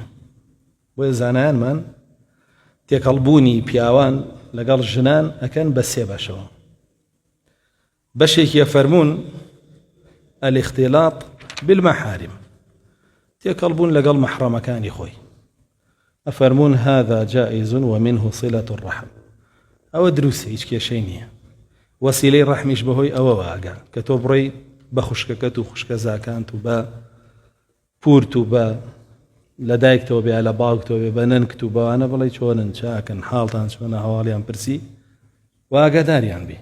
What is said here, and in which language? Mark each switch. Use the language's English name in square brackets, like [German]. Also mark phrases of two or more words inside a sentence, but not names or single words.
[Central Kurdish] بۆیە زانایانمان تێکەڵبوونی پیاوان لەگەڵ ژنان ئەکەن بە سێ بەشەوە. بەشێکیە فەرموون [Arabic] الاختلاط بالمحارم، [Central Kurdish] تێکەڵبوون لەگەڵ محرەمەکانی خۆی. [Arabic] ئەفەرموون هذا جائز ومنه صلة الرحم، [Central Kurdish] ئەوە دروستە هیچ کێشەی نییە. وەسیلەی ڕەحمیش بەهۆی ئەوە واگە کە تۆ بڕۆی بە خوشکەکەت و خوشکە زاکانت و بە پورت و بە لە دایکتەوە بێ لە باوکتەوە بێ بە نەنکت و بەوانە بڵێ چۆنن چاکن حاڵتان چۆنە هەواڵیان پرسی واگەداریان بێ.